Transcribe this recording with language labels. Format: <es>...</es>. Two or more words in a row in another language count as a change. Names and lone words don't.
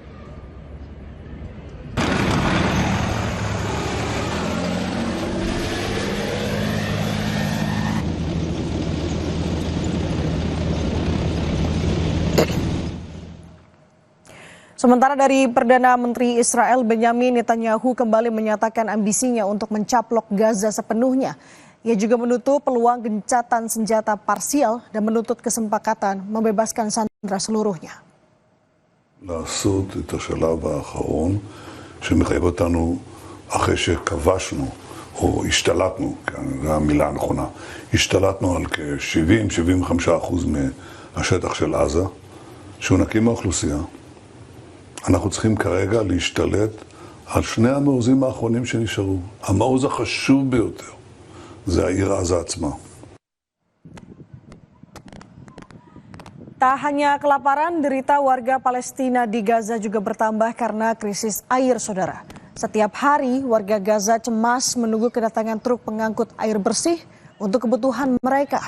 <id>Sementara dari Perdana Menteri Israel Benyamin Netanyahu kembali menyatakan ambisinya untuk mencaplok Gaza sepenuhnya. Ia juga menutup peluang gencatan senjata parsial dan menuntut kesepakatan membebaskan sandera seluruhnya.</id> <he>לעשות את השלב האחרון שמחייב אותנו אחרי שכבשנו או השתלטנו, זו המילה הנכונה, השתלטנו על כ-70-75% מהשטח של עזה, שהוא נקי מהאוכלוסייה. אנחנו צריכים כרגע להשתלט על שני המעוזים האחרונים שנשארו. המעוז החשוב ביותר זה העיר עזה עצמה.</he> <id>Tak hanya kelaparan, derita warga Palestina di Gaza juga bertambah karena krisis air, saudara. Setiap hari warga Gaza cemas menunggu kedatangan truk pengangkut air bersih untuk kebutuhan mereka.</id>